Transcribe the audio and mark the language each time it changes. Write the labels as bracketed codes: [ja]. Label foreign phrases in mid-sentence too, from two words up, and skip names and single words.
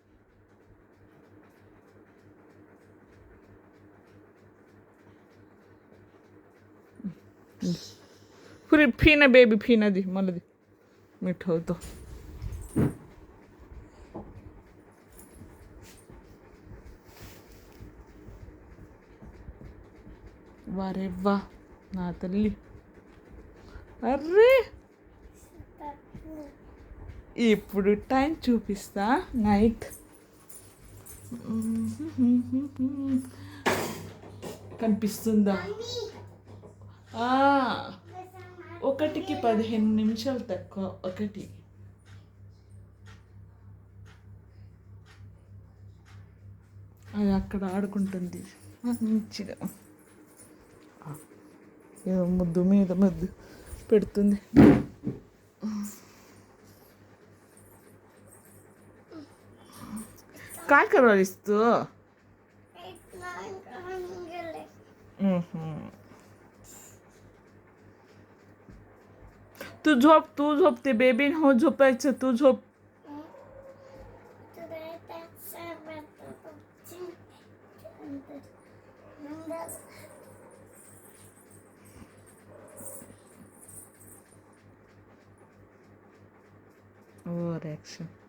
[mr] पुरी फी ना बेबी, फी ना दे मला दे, मी ठेवतो. वारे वा [te] నా తల్లి. అర్రే ఇప్పుడు టైం చూపిస్తా. నైట్ కనిపిస్తుందా? 1కి 15 నిమిషాలు తక్కువ. ఒకటి అది అక్కడ ఆడుకుంటుంది మంచిగా. ఏదో ముద్దు మీద ముద్దు పెడుతుంది. [mr] काय करवलीस तू? तू झोप. ते बेबी हो झोपायचं. तू झोप. [en] over action.